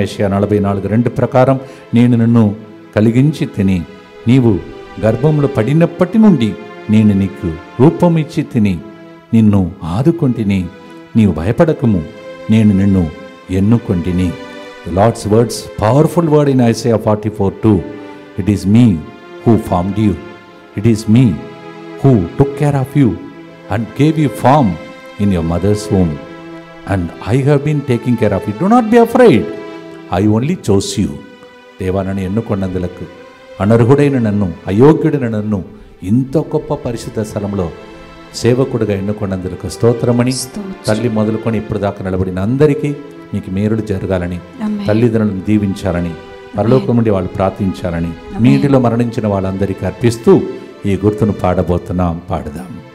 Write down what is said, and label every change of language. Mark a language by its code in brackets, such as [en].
[te] యెషయా 44:2 ప్రకారం, నేను నిన్ను కలిగించి తిని నీవు గర్భంలో పడినప్పటి నుండి నేను నీకు రూపం ఇచ్చి తిని నిన్ను ఆదుకొంటిని, నీవు భయపడకము, నేను నిన్ను ఎన్నుకొంటిని. [en] Lord's words, powerful word in Isaiah 44:2. It is me who formed you, it is me who took care of you and gave you form in your mother's womb, and I have been taking care of you. Do not be afraid, I only chose you. [te] దేవా, నన్ను ఎన్నుకొన్నందులకు, అనర్హుడైన నన్ను, అయోగ్యుడైన నన్ను ఇంత గొప్ప పరిశుద్ధ స్థలంలో సేవకుడిగా ఎన్నుకొన్నందులకు స్తోత్రమని, తల్లి మొదలుకొని ఇప్పుడు దాకా నిలబడిన అందరికీ మీకు మేలుడు జరగాలని, తల్లిదండ్రులను దీవించాలని, పరలోకం నుండి వాళ్ళు ప్రార్థించాలని, మీ ఇంటిలో మరణించిన వాళ్ళందరికీ అర్పిస్తూ ఈ గుర్తును పాడబోతున్నాం. పాడదాం.